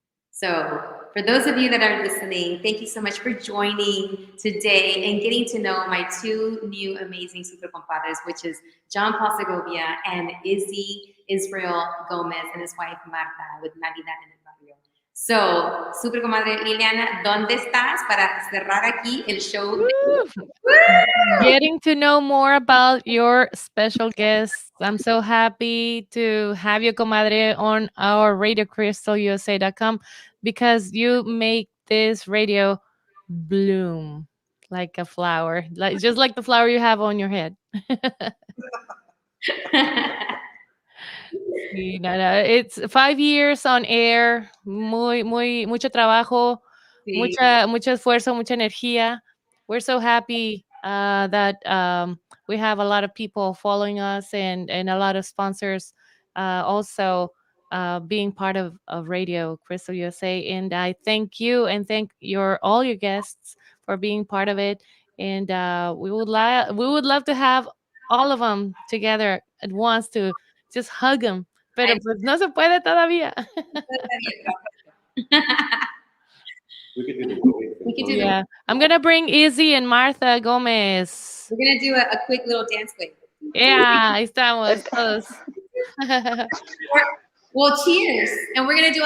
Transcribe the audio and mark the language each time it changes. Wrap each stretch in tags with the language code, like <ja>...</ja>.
<en>So for those of you that are listening, thank you so much for joining today and getting to know my two new amazing super compadres, which is John Paul Segovia and Izzy Israel Gomez and his wife Marta with Navidad en el Barrio.</en> <es>So, super comadre Liliana, ¿dónde estás para cerrar aquí el show?</es> <en>Getting to know more about your special guests. I'm so happy to have you, comadre, on our RadioCrystalUSA.com because you make this radio bloom like a flower, like just like the flower you have on your head.</en> <es>Sí, no,</es> <en>it's 5 years on air,</en> <es>mucho trabajo, Sí. mucho esfuerzo, mucha energía.</es> <en>We're so happy that we have a lot of people following us and a lot of sponsors also being part of Radio Crystal USA. And I thank you and thank all your guests for being part of it. And we would love to have all of them together at once to just hug them.</en> <es>Pero pues no se puede todavía.</es> <en>We could do the going We could do thing. Yeah. I'm going to bring Izzy and Martha Gomez. We're gonna do a quick little dance wave. Yeah,</en> <es>ahí estamos todos.</es> <en>Well, cheers, and we're gonna do a</en>